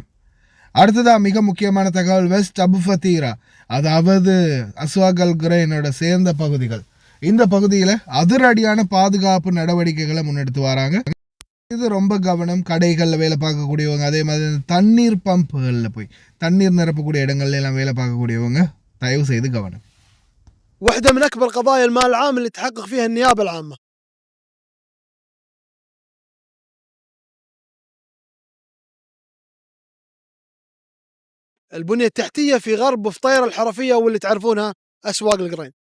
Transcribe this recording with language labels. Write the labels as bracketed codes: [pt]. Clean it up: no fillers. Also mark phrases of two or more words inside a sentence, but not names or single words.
[ta] அடுத்ததாக மிக முக்கியமான தகவல், வெஸ்ட் அபு ஃபத்தீரா, அதாவது அஸ்வாக் அல் குரைனோட சேர்ந்த பகுதிகள், இந்த பகுதியில் அதிரடியான பாதுகாப்பு நடவடிக்கைகளை முன்னெடுத்து வராங்க. இது ரொம்ப கவனம். கடைகளில் வேலை பார்க்கக்கூடியவங்க, அதே மாதிரி தண்ணீர் பம்புகளில் போய் தண்ணீர் நிரப்பக்கூடிய இடங்கள்ல எல்லாம் வேலை பார்க்கக்கூடியவங்க தயவு செய்து கவனம். [ar] واحدة من أكبر قضايا المال العام اللي تحقق فيها النيابة العامة. البنية التحتية في غرب فطيرة الحرفية واللي تعرفونها أسواق القرين.